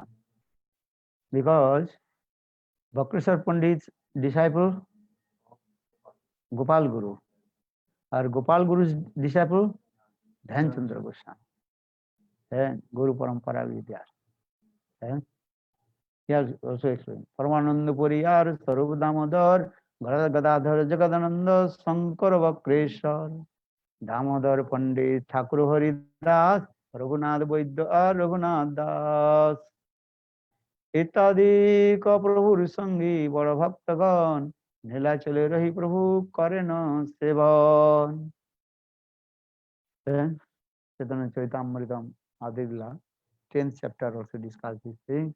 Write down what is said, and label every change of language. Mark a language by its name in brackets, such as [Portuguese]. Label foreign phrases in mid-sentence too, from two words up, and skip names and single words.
[English] Because Bakreshwar Pandit's disciple Gopal Guru, or Gopal Guru's disciple Dhanchandra Goswami, and Guru Parampara Vidya. And he has also explained Paramananda Puriyar Sarup Damodar Gadadhar Jagadananda Sankar Bakreshwar Damodar Pandit Thakur Haridas Raghunath Vaidya or Raghunath Das [Bangla] ইত্যাদি কা প্রভুর সঙ্গী বড় ভক্তগণ নীলা চলে রহি প্রভু করে ন সেবন চৈতন্য চৈতামৃতম আদিলা [English] 10th chapter also discussed this thing.